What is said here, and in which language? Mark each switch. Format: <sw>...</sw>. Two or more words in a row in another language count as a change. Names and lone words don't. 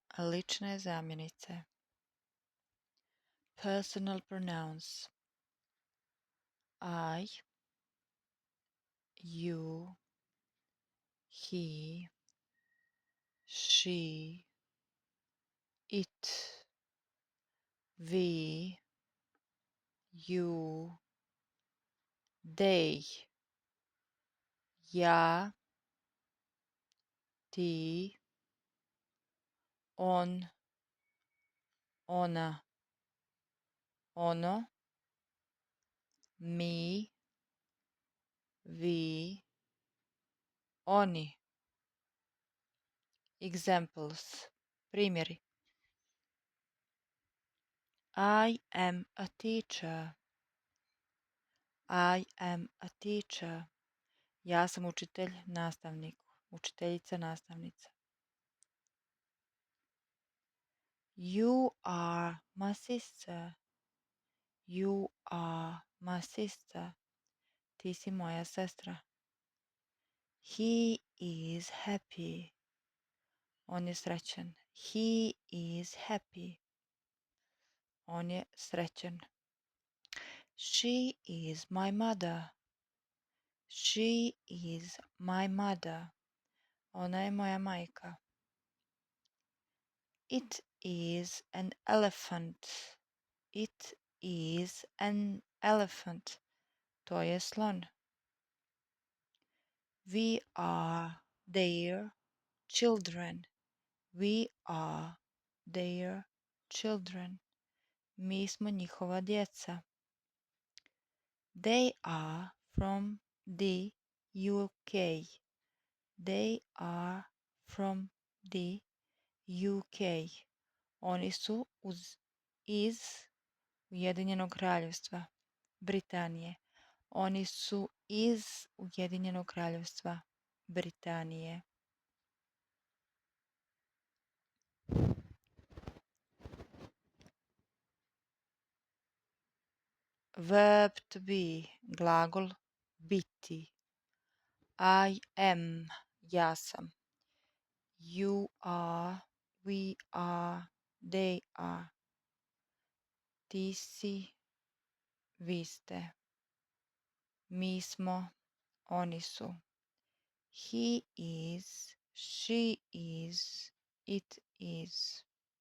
<bs>Lične zamjenice.</bs> <en>Personal pronouns. I, you, he, she, it, we, you, they,</en> <bs>ja, ti, on, ona, ono, mi, vi, oni.</bs> <en>Examples. Primjeri. I am a teacher. I am a teacher.</en> <bs>Ja sam učitelj, nastavnik. Učiteljica, nastavnica.</bs> <en>You are my sister. You are my sister.</en> <bs>Ti si moja sestra.</bs> <en>He is happy.</en> <bs>On je srećan.</bs> <en>He is happy.</en> <bs>On je srećan.</bs> <en>She is my mother. She is my mother.</en> <bs>Ona je moja majka.</bs> <en>It is an elephant. It is an elephant.</en> <bs>To je slon.</bs> <en>We are their children. We are their children.</en> <bs>Mi smo njihova djeca.</bs> <en>They are from the UK. They are from the UK.</en> <bs>Oni su iz Ujedinjenog kraljevstva, Britanije. Oni su iz Ujedinjenog kraljevstva, Britanije.</bs> <en>Verb to be,</en> <bs>glagol biti.</bs> <en>I am,</en> <bs>ja sam.</bs> <en>You are, we are, they are.</en> <bs>Ti si, vi ste. Mi smo, oni su.</bs> <en>He is, she is, it is.</en>